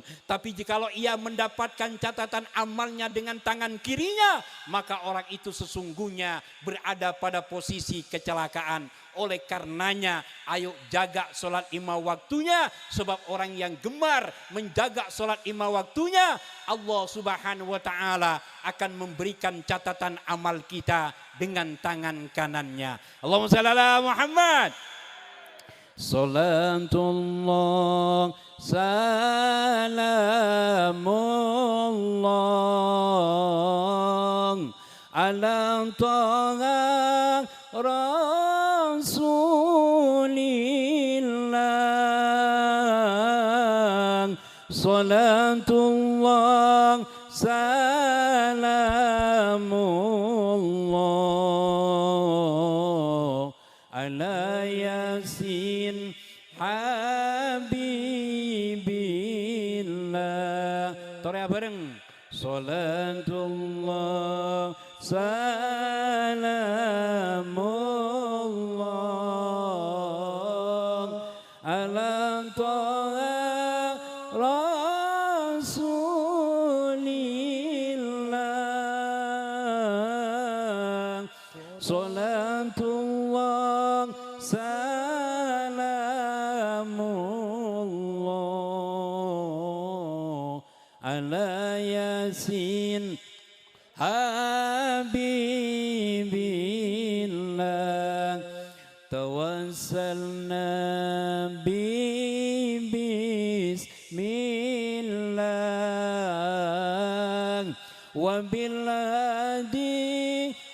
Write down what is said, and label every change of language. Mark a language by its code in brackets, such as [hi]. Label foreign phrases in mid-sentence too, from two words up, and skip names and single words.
[id] Tapi jikalau ia mendapatkan catatan amalnya dengan tangan kirinya, maka orang itu sesungguhnya berada pada posisi kecelakaan. Oleh karenanya, ayo jaga sholat 5 waktunya. Sebab orang yang gemar menjaga sholat 5 waktunya, [ar] الله سبحانه وتعالى [id] akan memberikan catatan amal kita dengan tangan kanannya. [ar] اللهم صل على محمد. صلاة الله سلام الله على طه رسول الله. صلاة الله سلام الله على يس حبيب الله. [id] Torea bareng. [ar] صلاة الله سلام الله على طه رسول الله. صلاة الله سلام الله على يس حبيب الله. توسلنا ببسم الله وبالهادي